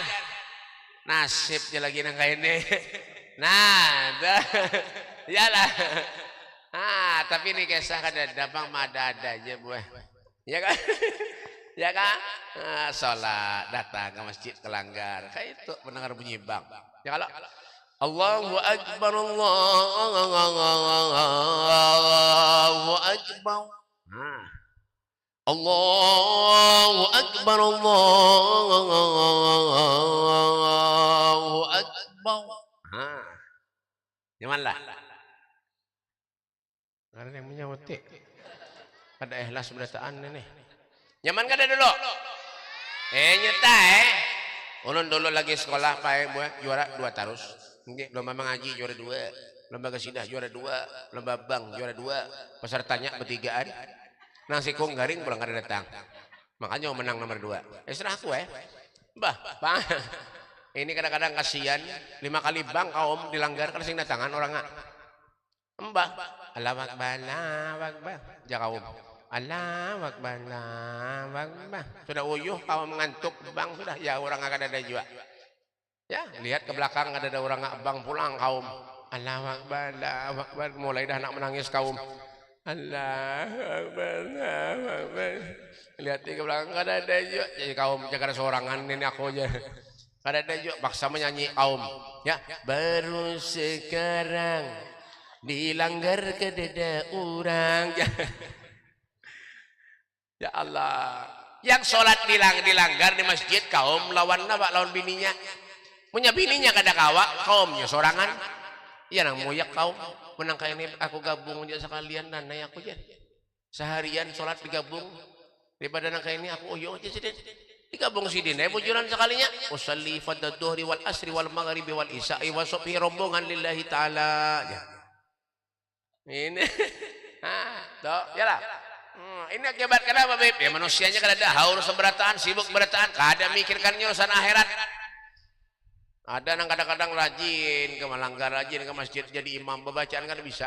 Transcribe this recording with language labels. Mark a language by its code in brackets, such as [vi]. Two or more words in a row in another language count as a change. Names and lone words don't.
[bjn] Nasibnya lagi nang kayak ini. Nah, dah. Yalah. Ah, tapi ini kisah kada dabang ada aja buah. Ya kan? Ya kan? Nah, sholat datang ke masjid kelanggar kayak itu mendengar bunyi bang. Ya kalau [ar] الله أكبر الله أكبر. Nah. الله أكبر الله أكبر. [bjn] Nah. Gimana lah? Ada yang menyawati. Ada ikhlas berataan ini. Nyaman kada dulu? Nyata ulun dulu lagi sekolah pae buat juara 2 terus. Lomba mengaji juara 2, lomba kasidah juara 2, lomba bang juara 2, pesertanya bertigaan. Nang sikung garing pulang kada datang. Makanya menang nomor 2. Serah aku Mbah, Bang. Ini kadang-kadang kasihan 5 kali bang kaum dilanggar kada sing datangan orang Mbah, [ar] الله أكبر، الله أكبر. [bjn] Ja kaum. [ar] الله أكبر، الله أكبر. [bjn] Sudah uyuh kaum mengantuk bang sudah ya orang akan ada juga. Ya, lihat ke belakang ada orang bang pulang kaum. [ar] الله أكبر، الله أكبر. [bjn] Mulai dah nak menangis kaum. [ar] الله أكبر، الله أكبر. [bjn] Lihat ke belakang ada juga. Jadi kaum jaga seorangan ini aku aja. Ada juga paksa menyanyi kaum. Ya, baru sekarang dilanggar ke dada orang. [ar] يا الله, [bjn] yang sholat dilanggar di masjid kaum lawan apa? Lawan bininya. Punya bininya kada kawa, kaumnya sorangan. Ya nang moyak kaum. Menang kayak ini aku gabung aja sekalian dan naik aku aja. Seharian sholat digabung. Daripada nang kayak ini aku oyo aja sidin. Digabung sidin. Bujuran sekalinya. [ar] أصلي فرض الظهر والعصر والمغرب والعشاء والصبح rombongan لله تعالى. Ya. [bjn] Ini. Toh, yalah. Ini akibat kenapa Beb? Ya manusianya kada ada haur seberataan, sibuk berataan, kada mikirkan urusan akhirat. Ada yang kadang-kadang rajin ke melanggar, rajin ke masjid jadi imam, bacaan kada bisa.